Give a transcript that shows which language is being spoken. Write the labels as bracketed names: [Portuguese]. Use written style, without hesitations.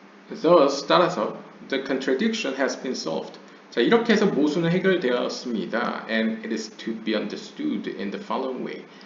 [English] Thus, [Korean] 따라서 [English] the contradiction has been solved. [Korean] 자, 이렇게 해서 모순은 해결되었습니다. [English] And it is to be understood in the following way.